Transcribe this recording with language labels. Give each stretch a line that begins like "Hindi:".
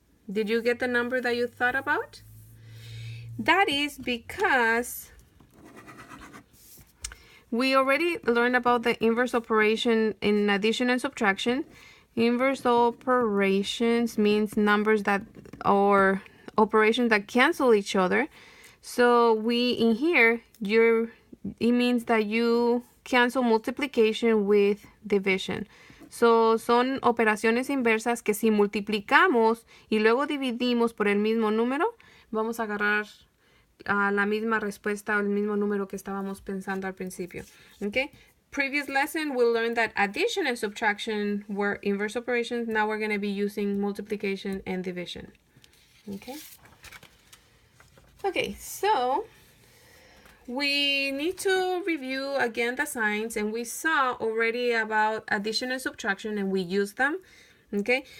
English: Did you get the number that you thought about? That is because we already learned about the inverse operation in addition and subtraction. Inverse operations means numbers that or operations that cancel each other. So we in here, it means that you cancel multiplication with division.
Spanish: So son operaciones inversas que si multiplicamos y luego dividimos por el mismo número, vamos a agarrar la misma respuesta o el mismo número que estábamos pensando al principio.
English: Okay? Previous lesson, we learned that addition and subtraction were inverse operations. Now we're going to be using multiplication and division. Okay? Okay, so we need to review again the signs, and we saw already about addition and subtraction, and we used them. Okay?